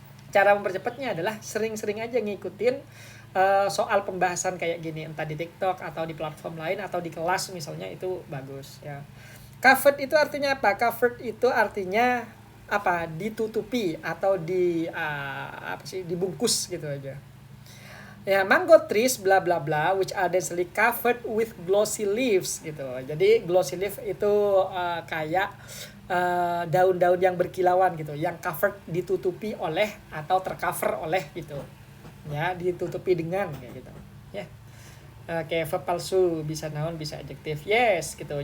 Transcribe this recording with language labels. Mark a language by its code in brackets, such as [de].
[id] Cara mempercepatnya adalah sering-sering aja ngikutin soal pembahasan kayak gini, entah di TikTok atau di platform lain atau di kelas misalnya, itu bagus ya. Covered itu artinya apa? Covered itu artinya apa? Ditutupi atau dibungkus gitu aja. [en] Ya, mango trees bla bla bla which are densely covered with glossy leaves gitu. [id] Jadi glossy leaf itu kayak daun-daun yang berkilauan gitu, yang covered ditutupi oleh atau tercover oleh gitu. Ya, ditutupi dengan kayak gitu. Ya. Kayak verb palsu, bisa noun, bisa adjektif. Yes, gitu.